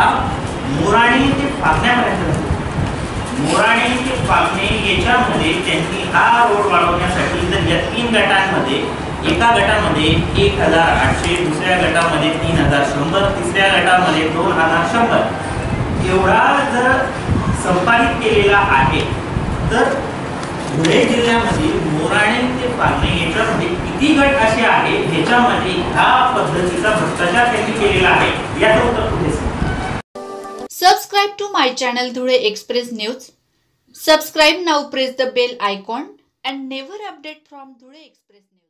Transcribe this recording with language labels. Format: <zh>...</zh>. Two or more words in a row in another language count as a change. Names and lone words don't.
<mr>मोराणे ते पाकण्यापर्यंत मोराणे ते पाकणे याच्यामध्ये त्यांनी हा रोड वाढवण्यासाठी जर या 3 गटांमध्ये एका गटामध्ये 1,800, दुसऱ्या गटामध्ये 3,100, तिसऱ्या गटामध्ये 2,100 एवढा जर संपादित केलेला आहे तर धुळे जिल्ह्यामध्ये मोराणे ते पाकणे याच्यामध्ये किती गट असे आहेत ह्याच्यामध्ये ह्या पद्धतीचा भ्रष्टाचार त्यांनी केलेला आहे याचं उत्तर कुठे?</mr> <en>Subscribe to my channel Dhule Express News. Subscribe now, press the bell icon and never update from Dhule Express.</en>